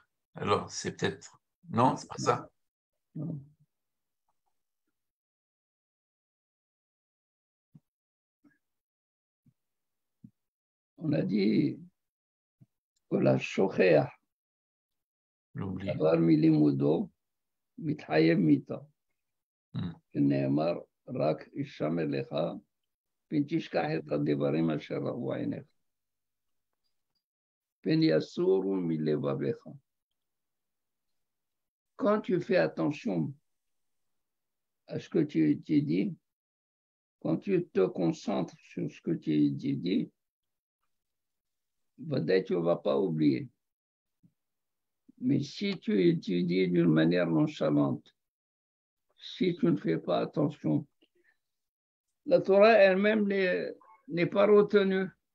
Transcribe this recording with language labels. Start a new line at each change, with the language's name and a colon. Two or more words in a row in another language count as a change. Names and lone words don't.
French: Alors, c'est peut-être... Non, c'est pas ça? Non. On a dit que la Shocheach, L'oubli.
Hebrew: דבר מלימודו, מתחייב מיתה. Mm. שנאמר, רק הישמר לך, פן תשכח את הדברים אשר ראו עיניך. פן יסורו מלבביך.
French: Quand tu fais attention à ce que tu dis, quand tu te concentres sur ce que tu dis, peut-être tu ne vas pas oublier. Mais si tu étudies d'une manière nonchalante, si tu ne fais pas attention, la Torah elle-même n'est pas retenue.